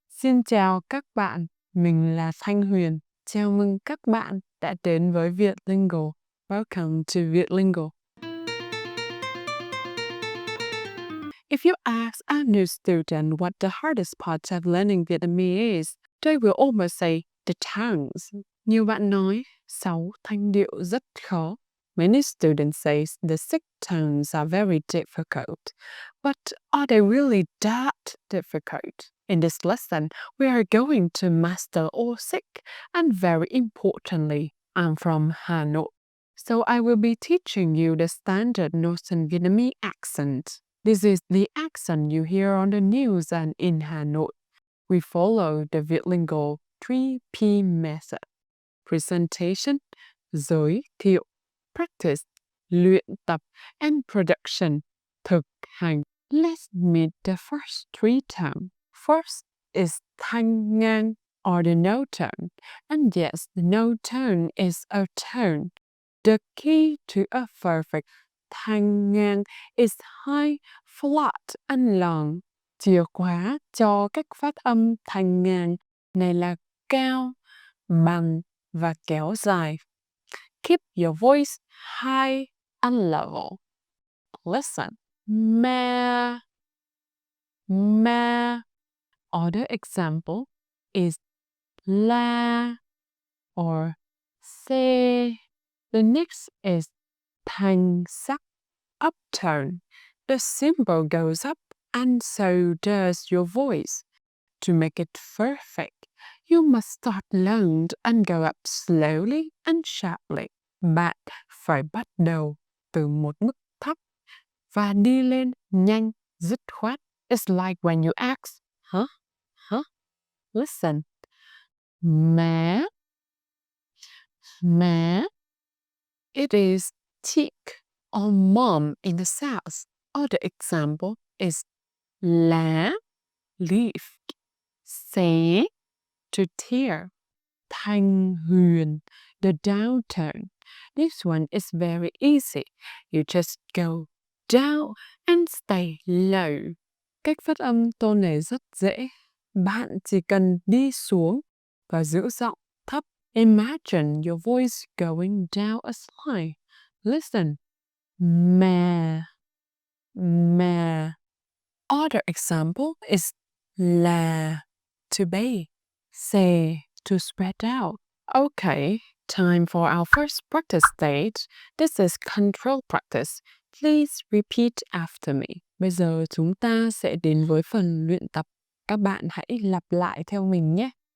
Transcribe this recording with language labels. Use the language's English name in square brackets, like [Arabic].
[Vietnamese] Xin chào các bạn, mình là Thanh Huyền. Chào mừng các bạn đã đến với Vietlingo. [English] Welcome to Vietlingo. If you ask a new student what the hardest part of learning Vietnamese is, they will almost say the tones. [Vietnamese] Nhiều bạn nói 6 thanh điệu rất khó. [English] Many students say the 6 tones are very difficult. But are they really that difficult? In this lesson, we are going to master all 6, and very importantly, I'm from Hà Nội. So I will be teaching you the standard Northern Vietnamese accent. This is the accent you hear on the news and in Hà Nội. We follow the Vietlingo 3P method. Presentation, [Vietnamese] giới thiệu, [English] practice, [Vietnamese] luyện tập, [English] and production, [Vietnamese] thực hành. [English] Let's meet the first 3 tones. First is thanh ngang, or the no tone. And yes, the no tone is a tone. The key to a perfect thanh ngang is high, flat, and long. [Vietnamese] Chìa khóa cho cách phát âm thanh ngang này là cao, bằng và kéo dài. [English] Keep your voice high and level. Listen. Ma. Ma. Other example is la or se. The next is thanh sắc, uptone. The symbol goes up and so does your voice. To make it perfect, you must start low and go up slowly and sharply. [Vietnamese] Bạn phải bắt đầu từ một mức thấp và đi lên nhanh, dứt khoát. [English] It's like when you ask, huh? Huh? Listen. Má. Má. It is chick or mom in the South. Other example is lá, leaf, xé, to tear. Thanh huyền, the down tone. This one is very easy. You just go down and stay low. [Vietnamese] Cách phát âm tone này rất dễ. Bạn chỉ cần đi xuống và giữ giọng thấp. [English] Imagine your voice going down a slide. Listen. Ma. Ma. Other example is la, to bay. Say, to spread out. Okay, time for our first practice stage. This is control practice. Please repeat after me. [Vietnamese] Bây giờ chúng ta sẽ đến với phần luyện tập. Các bạn hãy lặp lại theo mình nhé.